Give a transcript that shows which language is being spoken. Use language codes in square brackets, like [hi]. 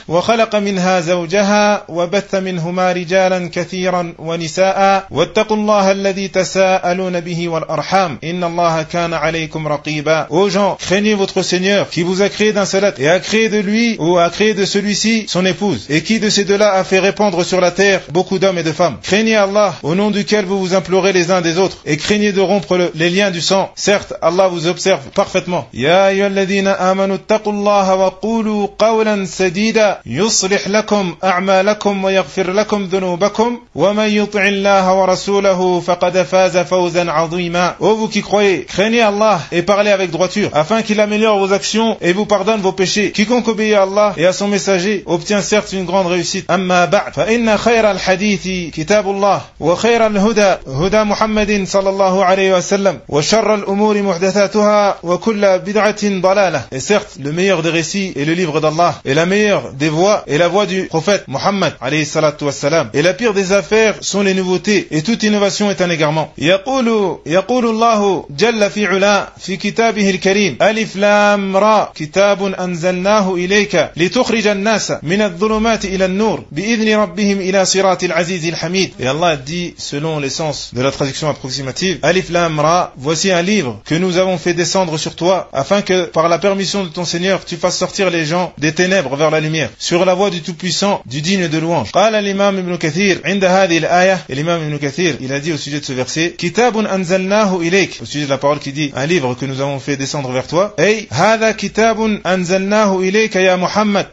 [ar] وخلق منها زوجها وبث منهما رجالا كثيرا ونساء واتقوا الله الذي تساءلون به والأرحام إن الله كان عليكم رقيبا [fr] Ô gens, craignez votre Seigneur qui vous a créé d'un seul être et a créé de lui ou a créé de celui-ci son épouse et qui de ces deux-là a fait répandre sur la terre beaucoup d'hommes et de femmes. Craignez Allah au nom duquel vous vous implorez les uns des autres et craignez de rompre les liens du sang. Certes, Allah vous observe parfaitement. [ar] يا أيها الذين آمنوا اتقوا الله وقولوا قولا سديدا يصلح لكم أعمالكم ويغفر لكم ذنوبكم ومن يطع الله ورسوله فقد فاز فوزا عظيما [fr] Ô vous qui croyez, craignez Allah et parlez avec droiture, afin qu'il améliore vos actions et vous pardonne vos péchés. Quiconque obéit à Allah et à son messager obtient certes une grande réussite. [ar] أما بعد فإن خير الحديث كتاب الله وخير الهدى هدى محمد صلى الله عليه وسلم وشر الأمور محدثاتها وكل بدعة ضلالة [fr] Et certes, le meilleur des récits est le livre d'Allah et la meilleure des voix est la voix du prophète Muhammad [ar] عليه الصلاة والسلام [fr] et la pire des affaires sont les nouveautés et toute innovation est un égarement. [ar] يقول الله جل في علا في كتابه الكريم ألف لام را كتاب أنزلناه إليك لتخرج الناس من الظلمات إلى النور بإذن ربهم إلى صراط العزيز الحميد. [fr] Et Allah dit selon l'essence de la traduction approximative [ar] ألف لام را [fr] voici un livre que nous avons fait descendre sur toi afin que par la permission de ton Seigneur tu fasses sortir les gens des ténèbres vers la lumière sur la voie du Tout-Puissant du digne de louange. [ar] قال الإمام ابن كثير [fr] عند هذه الآية الإمام ابن كثير il a dit au sujet de ce verset [ar] كتاب أنزلناه إليك [fr] au sujet de la parole qui dit un livre que nous avons fait descendre vers toi [ar] أي هذا كتاب أنزلناه إليك يا محمد